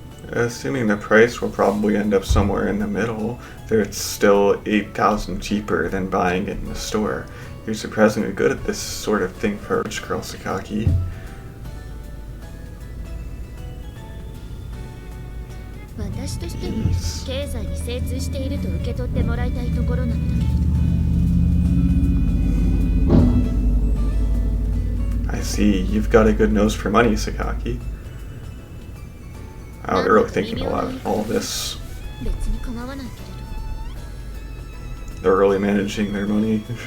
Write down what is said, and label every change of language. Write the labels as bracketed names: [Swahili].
[English] Assuming the price will probably end up somewhere in the middle, it's still 8,000 cheaper than buying it in the store. You're surprisingly good at this sort of thing for a rich girl, Sakaki. [Japanese] 私としては経済に精通していると受け取ってもらいたいところなのだけれど。 [English] I see. You've got a good nose for money, Sakaki. Oh, they're really thinking a lot of all of this. [Japanese] 別に構わないけれど。 [English] They're really managing their money.